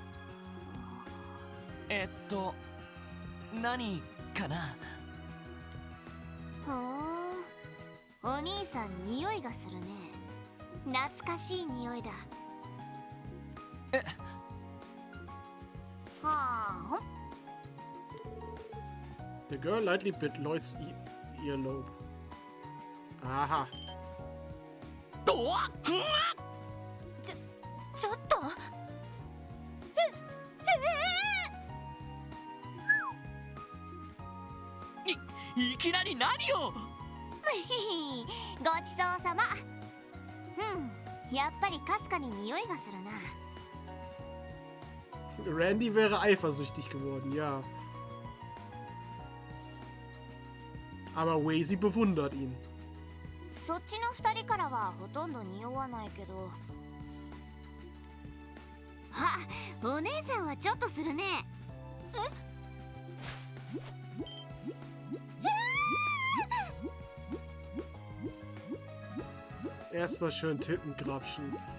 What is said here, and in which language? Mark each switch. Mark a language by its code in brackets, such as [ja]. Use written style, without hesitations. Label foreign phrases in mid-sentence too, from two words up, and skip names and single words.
[ja] 何かな？ほーん、お兄さん匂いがするね。懐かしい匂いだ。はあ。 [en] The girl lightly bit Lloyds earlobe. Aha. [ja] ちょっと。いきなり何を？ごちそうさま。やっぱりかすかに匂いがするな。 [de] Randy wäre eifersüchtig geworden, ja. Aber Wazy bewundert ihn. [ja] そっちの2人からはほとんど匂わないけど。あ、お姉さんはちょっとするね。 [de] Erstmal schön Tittengrapschen.